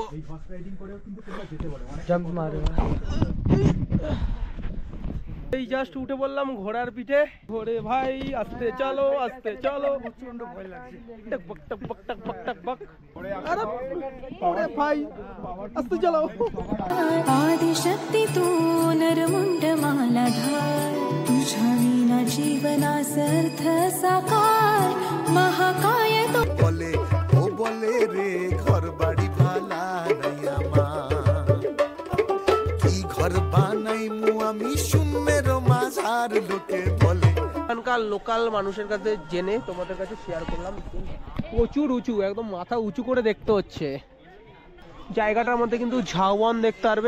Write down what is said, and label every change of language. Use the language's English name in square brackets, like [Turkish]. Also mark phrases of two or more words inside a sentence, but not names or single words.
[Bangla] এই [English] horse riding [Bangla] করেও কিন্তু তোমরা যেতে পারো, জাম্প মারো। এই জাস্ট উঠে বললাম ঘোড়ার পিঠে। ঘোড়ে ভাই আস্তে চলো আস্তে চলো, প্রচন্ড ভয় লাগছে। টক বক টক বক টক বক টক বক। আরে ওরে ভাই আস্তে চলো। [Marathi] आदि शक्ती तू नरमुंड मालाधार, तुझ्या विना जीवनास अर्थ साकार, महाकाय तू [Bangla] বলে ও বলে রে ঘর বাড়ি ভালা নাই আমার কি ঘর বানাই মু আমি শূন্যের মাঝার লোকে বলে। এখানকার লোকাল মানুষের কাছে জেনে তোমাদের কাছে শেয়ার করলাম। প্রচুর উঁচু, একদম মাথা উঁচু করে দেখতে হচ্ছে। জায়গাটার মধ্যে কিন্তু ঝাউবন দেখতে পারবে।